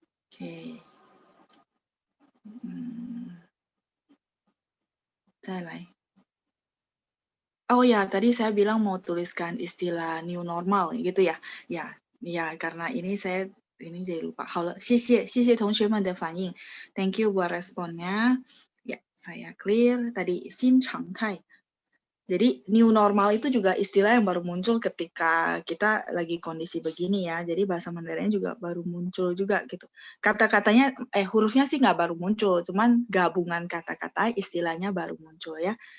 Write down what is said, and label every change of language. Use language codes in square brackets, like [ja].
[zh] Oke. 再来. [id] Oh ya, tadi saya bilang mau tuliskan istilah new normal gitu ya. Ya, karena ini saya jadi lupa. [zh] 好了，谢谢同学们的反应. [en] Thank you [id] buat responnya. Ya, saya clear. Tadi 新常态.Jadi new normal itu juga istilah yang baru muncul ketika kita lagi kondisi begini ya. Jadi bahasa Mandarinnya juga baru muncul juga gitu. Kata-katanya, hurufnya sih nggak baru muncul, cuman gabungan kata-kata istilahnya baru muncul ya.